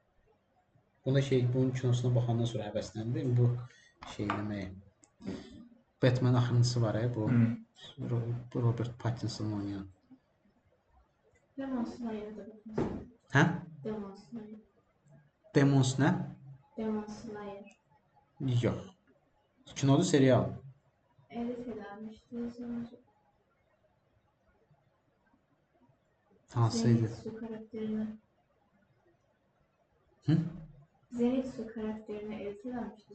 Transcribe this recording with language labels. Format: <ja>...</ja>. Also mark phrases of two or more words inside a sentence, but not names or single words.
<az>Bunda şey, bunun kinosuna baxandan sonra həvəsləndim. Bu şey eləməyi. Batman axırıncısı var bu. Hı. Robert Pattinson oynayan.</az> <tr>Demon Slayer da bakmışsın.</tr> <az>Hə? Demon Slayer. Demons nə? Demon Slayer. Yox. Kinodur, serial.</az> <tr>Edit edilmişti. Sonra</tr> <az>Hansıydı?</az> <tr>Zenith Su karakterini.</tr> <az>Hı?</az> <tr>Zenith Su karakterini edit edilmişti.</tr>